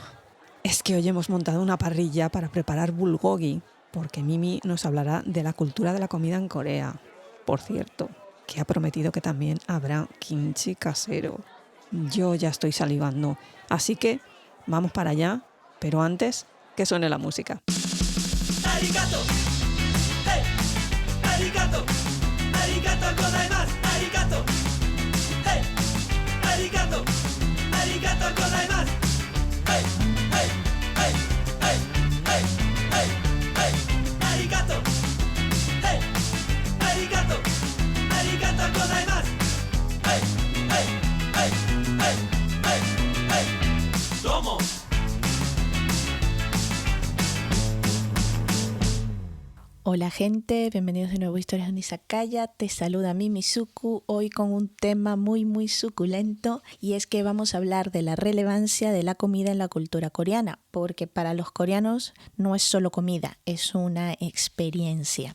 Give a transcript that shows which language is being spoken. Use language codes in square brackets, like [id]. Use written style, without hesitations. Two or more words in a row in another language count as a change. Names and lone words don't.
[es] Es que hoy hemos montado una parrilla para preparar bulgogi, porque Mimi nos hablará de la cultura de la comida en Corea. Por cierto, que ha prometido que también habrá kimchi casero. Yo ya estoy salivando, así que vamos para allá, pero antes que suene la música. [ja] ありがとう、hey、ありがとう、ありがとうございます、ありがとう、hey、ありがとう、ありがとうございます、hey、hey、hey、hey、hey、hey、hey、ありがとう、hey、ありがとう、ありがとうございます、hey、hey、hey、hey、hey、hey、どうも. [es] Hola gente, bienvenidos de nuevo a Historias de un Izakaya. Te saluda Mimi Suku, hoy con un tema muy suculento, y es que vamos a hablar de la relevancia de la comida en la cultura coreana, porque para los coreanos no es solo comida, es una experiencia.